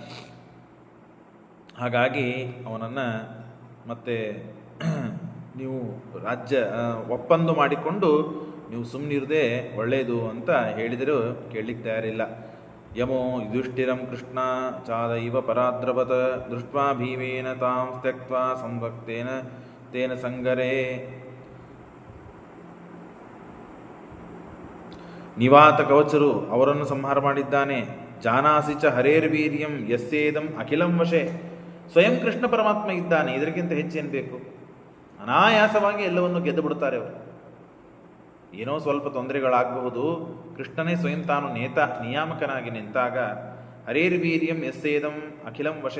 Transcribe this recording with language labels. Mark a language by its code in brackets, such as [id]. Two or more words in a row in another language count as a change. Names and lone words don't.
[kn] ಹಾಗಾಗಿ ಅವನನ್ನು ಮತ್ತೆ ನೀವು ರಾಜ್ಯ ಒಪ್ಪಂದ ಮಾಡಿಕೊಂಡು ನೀವು ಸುಮ್ಮನಿರದೆ ಒಳ್ಳೆಯದು ಅಂತ ಹೇಳಿದರೂ ಕೇಳಲಿಕ್ಕೆ ತಯಾರಿಲ್ಲ. [sa] ಯಮೋ ಯುಧಿಷ್ಠಿರಂ ಕೃಷ್ಣ ಚಾದೈವ ಪರಾದ್ರವತ ದೃಷ್ಟ್ವಾ ಭೀಮೇನ ತಾಂ ತ್ಯಕ್ತ್ವಾ ಸಂಭಕ್ತೇನ ತೇನ ಸಂಗರೇ. [kn] ನಿವಾತ ಕವಚರು ಅವರನ್ನು ಸಂಹಾರ ಮಾಡಿದ್ದಾನೆ. [sa] ಜಾನಾಸಿ ಚ ಹರೇರ್ವೀರ್ಯಂ ಯಸ್ಯೇದಂ ಅಖಿಲಂ ವಶೆ. [kn] ಸ್ವಯಂ ಕೃಷ್ಣ ಪರಮಾತ್ಮ ಇದ್ದಾನೆ, ಇದಕ್ಕಿಂತ ಹೆಚ್ಚೇನು ಬೇಕು? ಅನಾಯಾಸವಾಗಿ ಎಲ್ಲವನ್ನು ಗೆದ್ದು ಬಿಡ್ತಾರೆ ಅವರು. ಏನೋ ಸ್ವಲ್ಪ ತೊಂದರೆಗಳಾಗಬಹುದು, ಕೃಷ್ಣನೇ ಸ್ವಯಂ ತಾನು ನಿಯಾಮಕನಾಗಿ ನಿಂತಾಗ [sa] ಹರೇರ್ವೀರ್ಯಂ ಯಸ್ಯೇದಂ ಅಖಿಲಂ ವಶೆ.